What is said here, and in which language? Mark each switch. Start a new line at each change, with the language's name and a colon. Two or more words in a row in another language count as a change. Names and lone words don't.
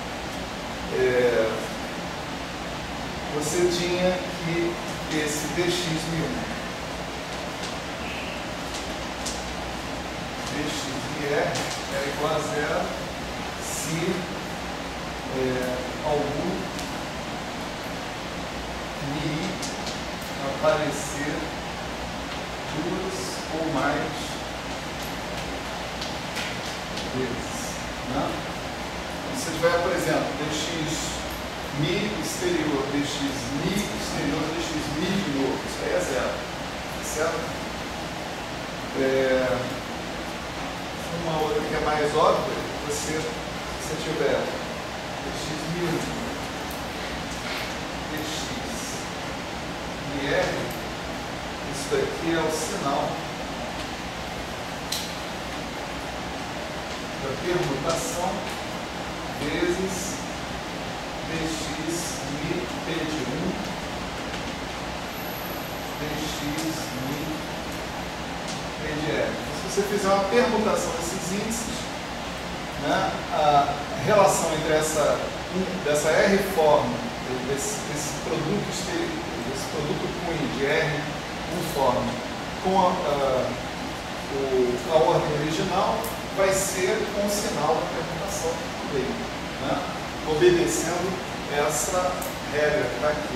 Portuguese: Você tinha que esse dx1 dx R é igual a zero se algum Mi aparecer duas ou mais vezes. Né? Se tiver, por exemplo, dx Mi exterior, dx Mi exterior, dx Mi de novo, isso aí é zero. Certo? Uma outra que é mais óbvia, se você tiver dx1, dx R, isso daqui é o sinal da permutação vezes dx mi P de 1, dx mi P de R. Se você fizer uma permutação desses índices, né, a relação entre dessa R-forma, desse produto cunho de R conforme com a ordem original, vai ser com o sinal da permutação do meio, né, obedecendo essa regra que está aqui.